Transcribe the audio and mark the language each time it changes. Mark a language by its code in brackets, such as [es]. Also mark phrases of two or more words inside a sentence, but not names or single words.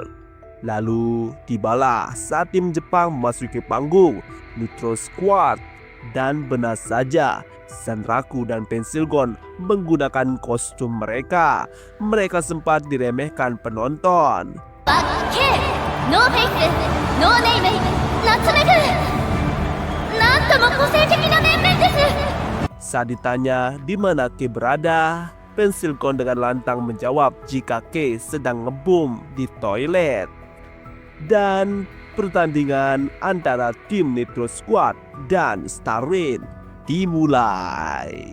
[id] Lalu tibalah saat tim Jepang memasuki panggung, Nitro Squad. Dan benar saja, Sanraku dan Pensilgon menggunakan kostum mereka. Mereka sempat diremehkan penonton. [ja] ノーフェイス、ノーネイム、ナツメグ。なんとも個性的な面々です。 [id] Saat ditanya di mana Kay berada, Pensilkon dengan lantang menjawab jika Kay sedang ngebum di toilet. Dan pertandingan antara tim Nitro Squad dan Star Rain dimulai.